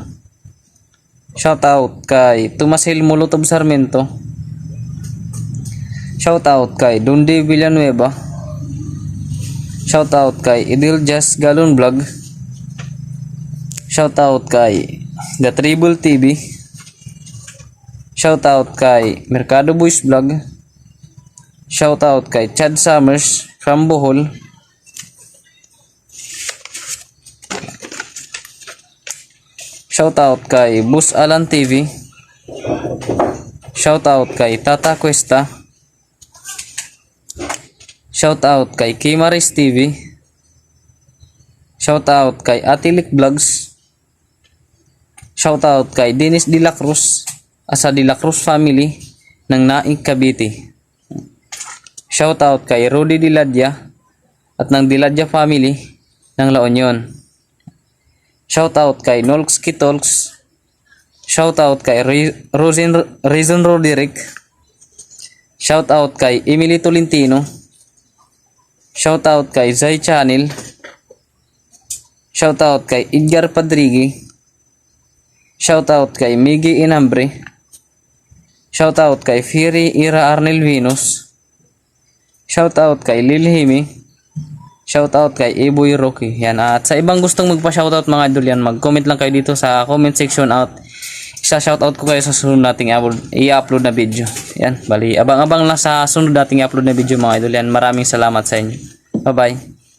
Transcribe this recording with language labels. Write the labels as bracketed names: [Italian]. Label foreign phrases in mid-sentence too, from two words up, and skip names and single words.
[Filipino] Shout out kay Tomas Hill Molotov Sarmiento. Shout out kay Dundi Villanueva. Shout out kay Idil Just Galon Vlog. Shout out kay The Tribal TV. Shout out kay Mercado Boys Vlog. Shout out kay Chad Summers from Bohol. Shout out kay Bus Alan TV. Shout out kay Tata Cuesta. Shout out kay Kimaris TV. Shout out kay Atilik Vlogs. Shout out kay Dennis De La Cruz asa De La Cruz family ng Naig, Cavite. Shout out kay Rudy Diladya at ng Diladya family ng La Union. Shout out kay Nolski Talks. Shout out kay Reason Roderick. Shout out kay Emily Tolentino. Shout out kay Zay Channel. Shout out kay Edgar Padrigi. Shout out kay Miggy Inambre. Shout out kay Fury Ira Arnel Venus. Shout out kay Lilhimi. Shoutout kay Iboy Rocky. Yan. At sa ibang gustong magpa-shoutout mga idol yan, mag-comment lang kayo dito sa [English] comment section [Filipino] out. Isa-shoutout ko kayo sa sunod nating i-upload na video. Yan. Bali, abang-abang lang sa sunod nating i-upload na video mga idol yan. Maraming salamat sa inyo. Bye-bye.